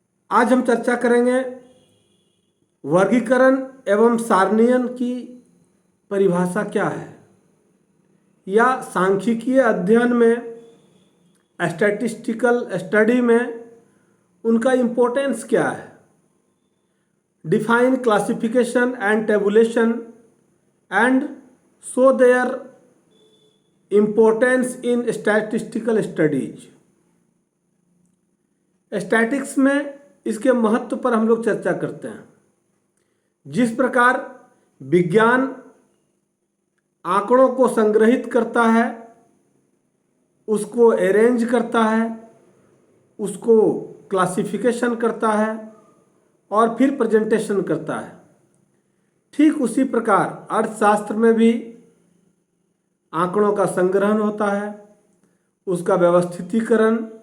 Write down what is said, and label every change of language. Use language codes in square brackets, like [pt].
[hi] आज हम चर्चा करेंगे वर्गीकरण एवं सारणीयन की परिभाषा क्या है, या सांख्यिकीय अध्ययन में, स्टैटिस्टिकल स्टडी में उनका इम्पोर्टेंस क्या है। [en] Define classification and tabulation and show their importance in statistical studies। [hi] Statics में इसके महत्व पर हम लोग चर्चा करते हैं। जिस प्रकार विज्ञान आंकड़ों को संग्रहित करता है, उसको अरेंज करता है, उसको क्लासिफिकेशन करता है और फिर प्रेजेंटेशन करता है, ठीक उसी प्रकार अर्थशास्त्र में भी आंकड़ों का संग्रहण होता है, उसका व्यवस्थितीकरण